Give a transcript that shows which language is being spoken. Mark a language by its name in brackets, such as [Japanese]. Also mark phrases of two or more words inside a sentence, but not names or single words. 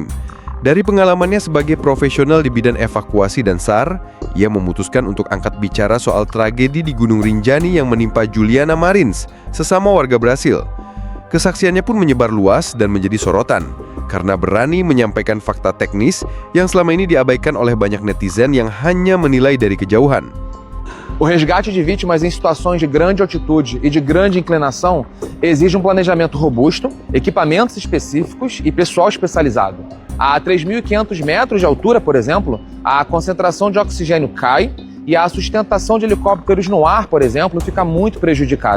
[Indonesian] Dari pengalamannya sebagai profesional di bidang evakuasi dan SAR, ia memutuskan untuk angkat bicara soal tragedi di Gunung Rinjani yang menimpa Juliana Marins, sesama warga Brasil. Kesaksiannya pun menyebar luas dan menjadi sorotan, karena berani menyampaikan fakta teknis yang selama ini diabaikan oleh banyak netizen yang hanya menilai dari kejauhan. [Portuguese] O resgate de vítimas em situações de grande altitude e de grande inclinação exige um planejamento robusto, equipamentos específicos e pessoal especializado. A 3.500 metros de altura, por exemplo, a concentração de oxigênio cai e a sustentação de helicópteros no ar, por exemplo, fica muito prejudicada.